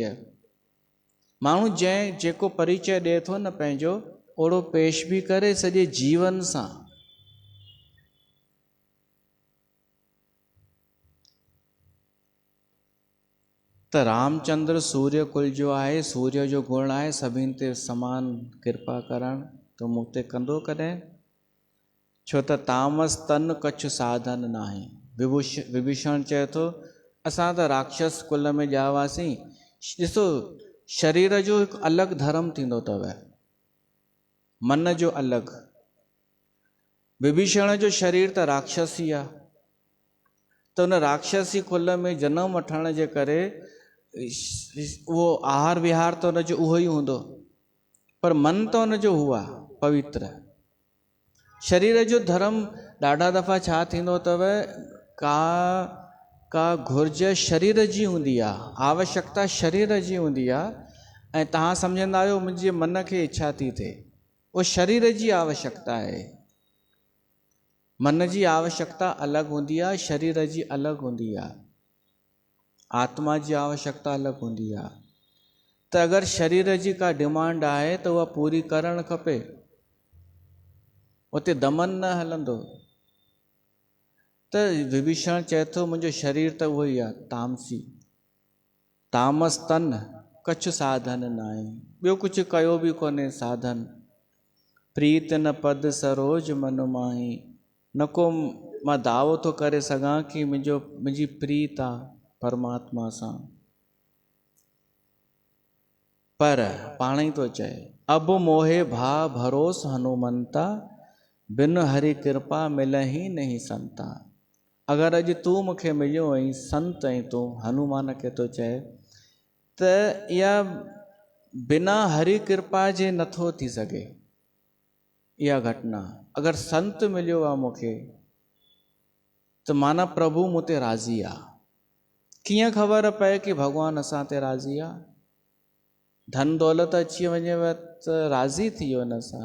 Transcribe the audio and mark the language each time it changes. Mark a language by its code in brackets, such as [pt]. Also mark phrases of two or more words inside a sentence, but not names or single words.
[sd] माण्हू जेको परिचय ॾिए थो न पंहिंजो, ओड़ो पेश बि करे सॼे जीवन सां। त रामचंद्र सूर्य कुल जो आहे, सूर्य जो गुण आहे सभिनि ते समान कृपा करणु, त मूं ते कंदो कॾहिं? छो त [awa] तामस तन कछु साधन नाहे। [sd] विभीषण चए थो असां त राक्षस कुल में ॼा हुआसीं। ॾिसो शरीर जो हिकु अलॻि धर्म थींदो अथव, मन जो अलॻि। विभीषण जो शरीर त राक्षसी आहे, त उन राक्षसी कुल में जनम वठण जे करे उहो आहार विहार त हुनजो उहो ई हूंदो, पर मन त हुनजो हुआ पवित्र। शरीर जो धर्म ॾाढा दफ़ा छा थींदो अथव, का घुर्ज शरीर जी हूंदी आहे, आवश्यकता शरीर जी हूंदी आहे, ऐं तव्हां सम्झंदा आहियो मुंहिंजे मन खे इच्छा थी थिए, उहो शरीर जी आवश्यकता आहे। मन जी आवश्यकता अलॻि हूंदी आहे, शरीर जी अलॻि हूंदी आहे, आत्मा जी आवश्यकता अलॻि हूंदी आहे। त अगरि शरीर जी का डिमांड आहे त उहा पूरी करणु खपे, उते दमन न हलंदो। त विभीषण चए थो मुंहिंजो शरीर त उहो ई आहे तामसी। [awa] तामस तन कछु साधन [sd] न आहे, ॿियो कुझु कयो बि कोन्हे साधन। [awa] प्रीत न पद सरोज मन माही, [sd] न को मां दावो थो करे सघां कि मुंहिंजी प्रीत आहे परमात्मा सां। पर पाण ई थो चए [awa] अब मोहे भा भरोस हनुमंता, बिन हरि कृपा मिलहि नहीं संता। [sd] अगरि अॼु तूं मूंखे मिलियो ऐं संत ऐं तूं, हनुमान खे थो चए, त इहा बिना हरि कृपा जे नथो थी सघे इहा घटना। अगरि संत मिलियो आहे मूंखे त माना प्रभु मूं ते राज़ी आहे। कीअं ख़बर पए कि भॻवानु असां ते राज़ी आहे? धन दौलत अची वञेव त राज़ी थी वियो न असां।